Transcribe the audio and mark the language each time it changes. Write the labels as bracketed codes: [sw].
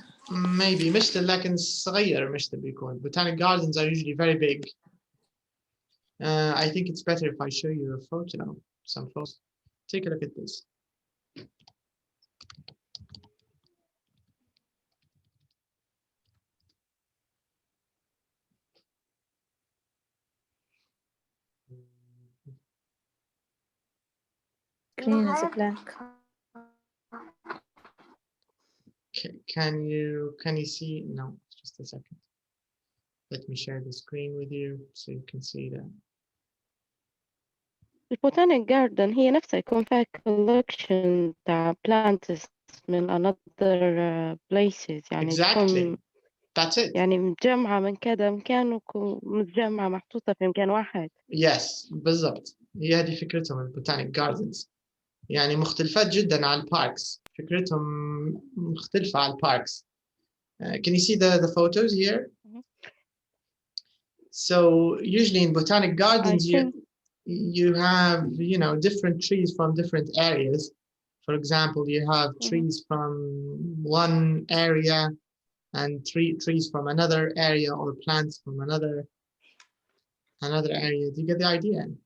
[en] Maybe [ar] مشتل لكن صغير مشتل بيكون. [en] Botanic gardens are usually very big. I think it's better if I show you a photo, some photos. Take a look at this. Green is black. Can you see? No, just a second. Let me share the screen with you so you can see that. [ar] البوتانيك جاردن هي نفسها يكون فيها [en] collection [ar] تاع [en] plants [ar] من [en] another places [ar] يعني [en] Exactly. That's it. [ar] يعني متجمعة من كذا مكان ومتجمعة محطوطة في مكان واحد. [en] Yes, [ar] بالضبط. هي هذه فكرتهم البوتانيك جاردنز. يعني مختلفات جدا عن الباركس. فكرتهم مختلفة عن الباركس. [en] Can you see the photos here? So usually in botanic gardens you have different trees from different areas. For example, you have trees from one area and trees from another area or plants from another area. Do you get the idea?